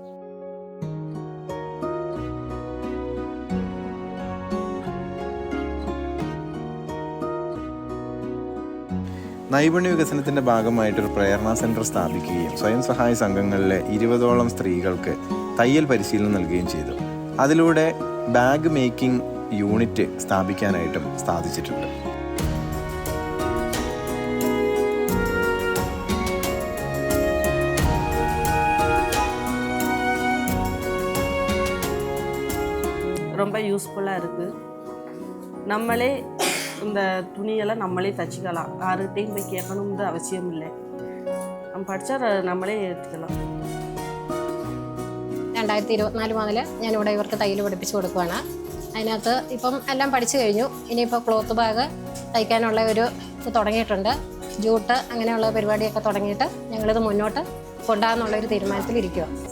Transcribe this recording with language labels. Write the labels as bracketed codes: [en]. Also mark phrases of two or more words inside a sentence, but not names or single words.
[ml] നൈപുണ്യ വികസനത്തിൻ്റെ ഭാഗമായിട്ടൊരു പ്രേരണ സെൻറ്റർ സ്ഥാപിക്കുകയും സ്വയം സഹായ സംഘങ്ങളിലെ 20ഓളം സ്ത്രീകൾക്ക് തയ്യൽ പരിശീലനം നൽകുകയും ചെയ്തു. അതിലൂടെ [en] bag making unit [ml] സ്ഥാപിക്കാനായിട്ടും സാധിച്ചിട്ടുണ്ട്. [ta] ரொம்ப யூஸ்ஃபுல்லாக இருக்குது. நம்மளே இந்த துணியெல்லாம் நம்மளே தச்சுக்கலாம். யாருகிட்டையும் போய் கேட்கணும்னு அவசியம் இல்லை. [ml] நம்ம പഠിച്ചാൽ നമ്മളെ എടുക്കണം. 2024 മുതൽ ഞാനിവിടെ ഇവർക്ക് തയ്യൽ പഠിപ്പിച്ച് കൊടുക്കുകയാണ്. അതിനകത്ത് ഇപ്പം എല്ലാം പഠിച്ചു കഴിഞ്ഞു. ഇനിയിപ്പോൾ [en] cloth bag [ml] തയ്ക്കാനുള്ള ഒരു ഇത് തുടങ്ങിയിട്ടുണ്ട്. ജൂട്ട് അങ്ങനെയുള്ള പരിപാടിയൊക്കെ തുടങ്ങിയിട്ട് ഞങ്ങളിത് മുന്നോട്ട് കൊണ്ടുപോകാമെന്നുള്ളൊരു തീരുമാനത്തിലിരിക്കുക.